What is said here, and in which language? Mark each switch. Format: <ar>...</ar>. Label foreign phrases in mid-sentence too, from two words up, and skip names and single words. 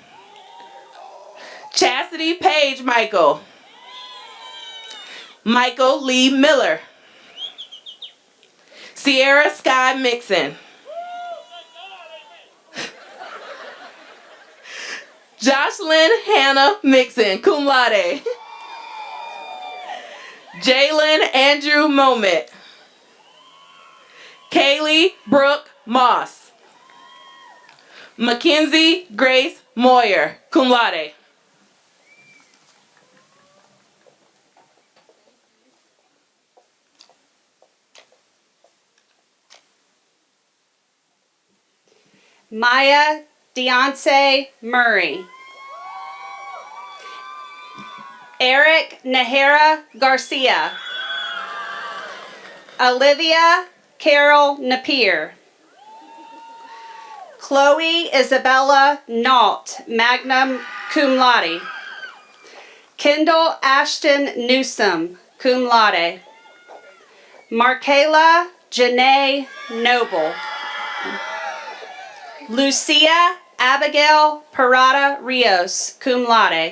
<en>Chastity Page Michael. Michael Lee Miller. Sierra Sky Mixon. Jocelyn Hannah Mixon,</en> <la>cum laude.</la> <en>Jalen Andrew Moment. Kaylee Brooke Moss. Mackenzie Grace Moyer,</en> <la>cum laude.</la> <en>Maya Deonce Murray. Eric Nahara Garcia. Olivia Carol Napier. Chloe Isabella Nault,</en> <la>magna cum laude.</la> <en>Kendall Ashton Newsom,</en> <la>cum laude.</la> <en>Markayla Janae Noble. Lucia Abigail Parada Rios,</en> <la>cum laude.</la>